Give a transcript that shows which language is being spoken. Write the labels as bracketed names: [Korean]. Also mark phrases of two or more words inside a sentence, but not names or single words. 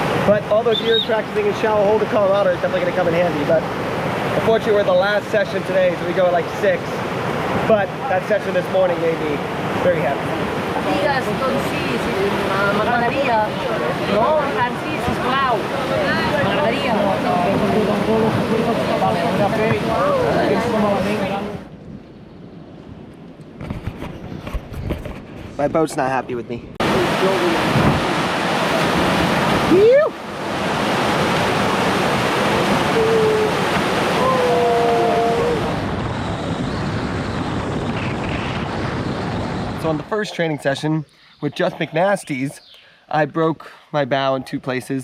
[English] But all those years practicing in shallow hold in Colorado is definitely going to come in handy. But unfortunately, we're the last session today, so we go at like 6. But that session this morning made me very happy. [Catalan] Digues, doncs sí, m'agradaria. No, tant sí, sisplau. M'agradaria. [English] My boat's not happy with me. So on the first training session with just McNasty's, I broke my bow in 2 places.